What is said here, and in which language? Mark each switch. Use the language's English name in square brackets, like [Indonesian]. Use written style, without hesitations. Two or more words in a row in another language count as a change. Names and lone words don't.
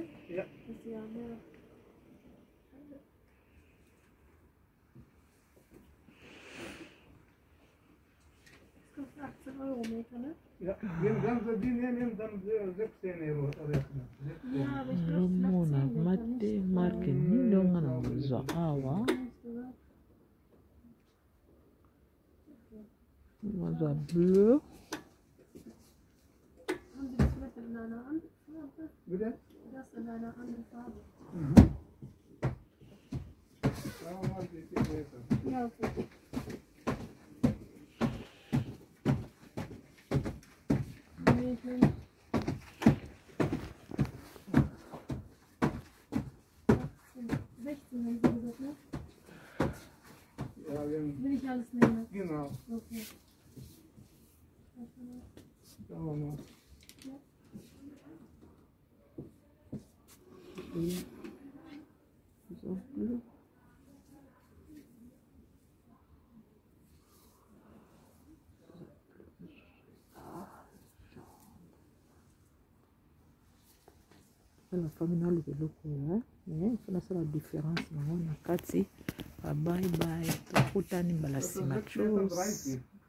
[German] Ja. Das ist ja mehr. Das kostet 18 Euro Meter, ne? Ja, wenn ganze die nehmen, dann 16 Euro rechnen. Ja, aber ich glaube, [Lingala] nazomona mate marke nini ndonga na kozwa awa nazwa bleu [German] Haben Sie das vielleicht in einer anderen Farbe? Bitte? Das in einer anderen Farbe. Schauen wir mal, wie viel Meter. Ja, okay. Mädchen. 16 haben Sie gesagt, ne? Ja, wenn, Will ich alles nehmen? genau. Okay. Schauen wir mal. [Lingala] so bleu na fami naluka eloko oyo mpo nasala différence nango na kati babai tokutani mbala nsima chose